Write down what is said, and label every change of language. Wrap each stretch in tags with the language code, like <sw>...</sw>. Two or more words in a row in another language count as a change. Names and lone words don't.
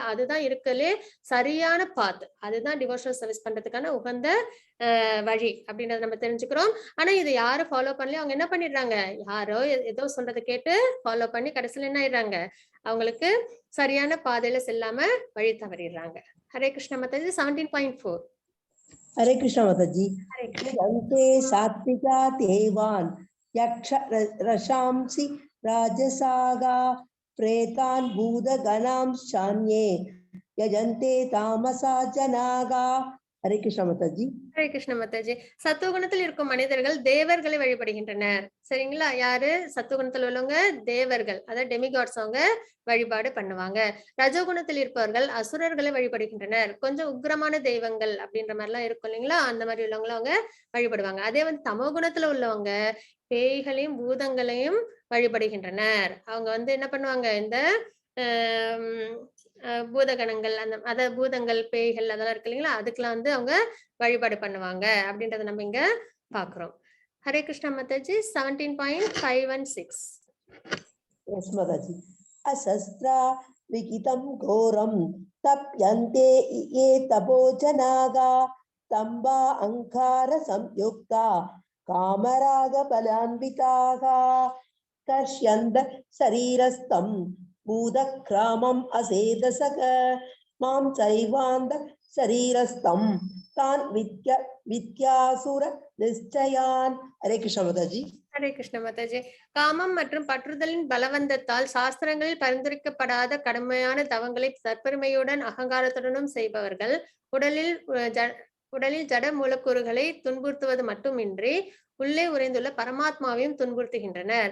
<ta>அதுதான் இருக்கலே சரியான பாத், அதுதான்</ta> <en>devotional service</en> <ta>பண்றதுக்கான உகந்த வழி அப்படின்றத நம்ம தெரிஞ்சுக்கிறோம். ஆனா இதை யாரும் ஃபாலோ பண்ணல, அவங்க என்ன பண்ணிடுறாங்க, யாரோ ஏதோ சொல்றதை கேட்டு ஃபாலோ பண்ணி கடைசியில் என்ன ஆயிடுறாங்க, அவங்களுக்கு சரியான பாதையில செல்லாம வழி தவறிடுறாங்க. ஹரே கிருஷ்ண மாதாஜி. 17.4.</ta> <sa>हरे कृष्ण माताजी। अन्ते सात्विका देवान् यक्ष रशांसि राजसागा प्रेतान् भूतगणांश्चान्ये यजन्ते तामसा जनागा। हरे कृष्ण माताजी।</sa> <ta>ஹரே கிருஷ்ண மாதாஜி. சத்துவகுணத்தில் இருக்கும் மனிதர்கள் தேவர்களை வழிபடுகின்றனர். சரிங்களா? யாரு சத்துவகுணத்தில் உள்ளவங்க, தேவர்கள், அதாவது டெமிகாட்ஸ் அவங்க வழிபாடு பண்ணுவாங்க. ரஜோகுணத்தில் இருப்பவர்கள் அசுரர்களை வழிபடுகின்றனர். கொஞ்சம் உக்ரமான தெய்வங்கள் அப்படின்ற மாதிரி எல்லாம் இருக்கும் இல்லைங்களா, அந்த மாதிரி உள்ளவங்களும் அவங்க வழிபடுவாங்க. அதே வந்து தமோ குணத்துல உள்ளவங்க பேய்களையும் பூதங்களையும் வழிபடுகின்றனர். அவங்க வந்து என்ன பண்ணுவாங்க, இந்த பூதகணங்கள் அத பூதங்கள் பேய்கள் அதெல்லாம் இருக்கு இல்லைங்களா, அதுக்கெல்லாம் வந்து அவங்க வழிபாடு பண்ணுவாங்க அப்படின்றத நம்ம இங்க பாக்குறோம். ஹரே கிருஷ்ணா மாதாஜி. 17.5 and 6.</ta> <en>Yes, Mataji.</en> <sa>अशास्त्र विहितं घोरं तप्यन्ते ये तपो जनाः दम्भ अहङ्कार संयुक्ताः कामराग बलान्विताः कर्शयन्तः शरीरस्थं भूतग्राम अचेतसः मां चैवान्तः शरीरस्थं तान् विद्ध्यासुर निश्चयान्. Hare Krishna Mataji.</sa> <ta>ஹரே கிருஷ்ண மாதாஜி. காமம் மற்றும் பற்றுதலின் பலவந்தத்தால் சாஸ்திரங்களில் பரிந்துரைக்கப்படாத கடுமையான தவங்களை தற்பெருமையுடன் அகங்காரத்துடனும் செய்பவர்கள் உடலில் ஜட மூலக்கூறுகளை துன்புறுத்துவது மட்டுமின்றி உள்ளே உறைந்துள்ள பரமாத்மாவையும் துன்புறுத்துகின்றனர்.</ta>